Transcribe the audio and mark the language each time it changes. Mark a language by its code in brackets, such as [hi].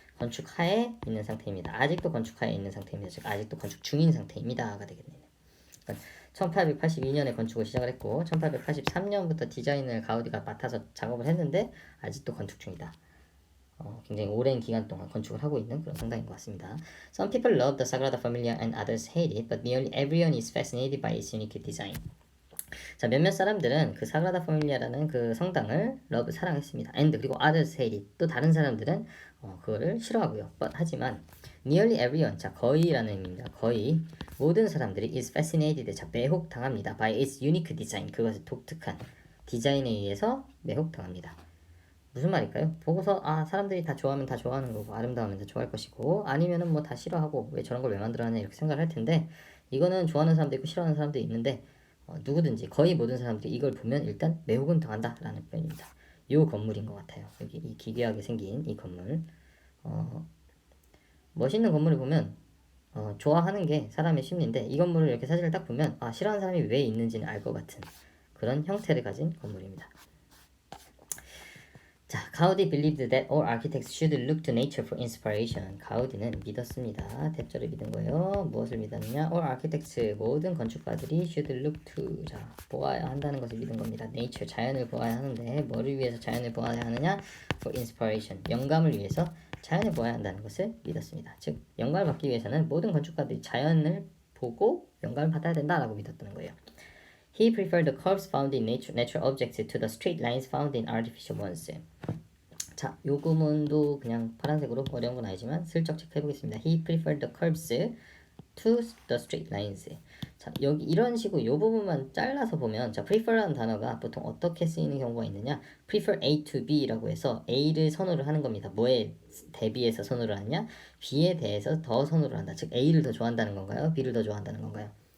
[ko] 건축하에 있는 상태입니다. 아직도 건축하에 있는 상태입니다. 즉 아직도 건축 중인 상태입니다가 되겠네요. 그러니까 1882년에 건축을 시작을 했고 1883년부터 디자인을 가우디가 맡아서 작업을 했는데 아직도 건축 중이다. 굉장히 오랜 기간 동안 건축을 하고 있는 그런 성당인 것 같습니다. [en] Some people love the Sagrada Familia and others hate it, but nearly everyone is fascinated by its unique design. [ko] 자, 몇몇 사람들은 그 사그라다 파밀리아라는 그 성당을 사랑했습니다. and 그리고 [en] others hate it, [ko] 또 다른 사람들은 그거를 싫어하고요. but 하지만 [en] nearly everyone, [ko] 자, 거의라는 의미입니다. 거의 모든 사람들이 [en] is fascinated, [ko] 자, 매혹당합니다. [en] by its unique design, [ko] 그것의 독특한 디자인에 의해서 매혹당합니다. 무슨 말일까요? 보고서 사람들이 다 좋아하면 다 좋아하는 거고 아름다우면 다 좋아할 것이고, 아니면은 뭐 다 싫어하고 왜 저런 걸 왜 만들어놨냐 이렇게 생각을 할 텐데, 이거는 좋아하는 사람도 있고 싫어하는 사람도 있는데 누구든지 거의 모든 사람들이 이걸 보면 일단 매혹은 당한다 라는 표현입니다. 이 건물인 것 같아요. 여기 이 기괴하게 생긴 이 건물, 멋있는 건물을 보면 좋아하는 게 사람의 심리인데, 이 건물을 이렇게 사진을 딱 보면 싫어하는 사람이 왜 있는지는 알 것 같은 그런 형태를 가진 건물입니다. [en] 자, 가우디 believed that all architects should look to nature for inspiration. [ko] 가우디는 믿었습니다. 대절을 믿은 거예요. 무엇을 믿었느냐? [en] All architects, [ko] 모든 건축가들이 [en] should look to, [ko] 자, 보아야 한다는 것을 믿은 겁니다. nature, 자연을 보아야 하는데 뭐를 위해서 자연을 보아야 하느냐? [en] For inspiration, [ko] 영감을 위해서 자연을 보아야 한다는 것을 믿었습니다. 즉, 영감을 받기 위해서는 모든 건축가들이 자연을 보고 영감을 받아야 된다라고 믿었다는 거예요. [en] He preferred the curves found in natural objects to the straight lines found in artificial ones. [ko] 자, 요 구문도 그냥 파란색으로 어려운 건 아니지만 슬쩍 체크해 보겠습니다. [en] He preferred the curves to the straight lines. [ko] 자, 여기 이런 식으로 요 부분만 잘라서 보면, 자, prefer라는 단어가 보통 어떻게 쓰이는 경우가 있느냐? [en] prefer A to B [ko] 라고 해서 A를 선호를 하는 겁니다. 뭐에 대비해서 선호를 하냐? B에 대해서 더 선호를 한다. 즉 A를 더 좋아한다는 건가요? B를 더 좋아한다는 건가요?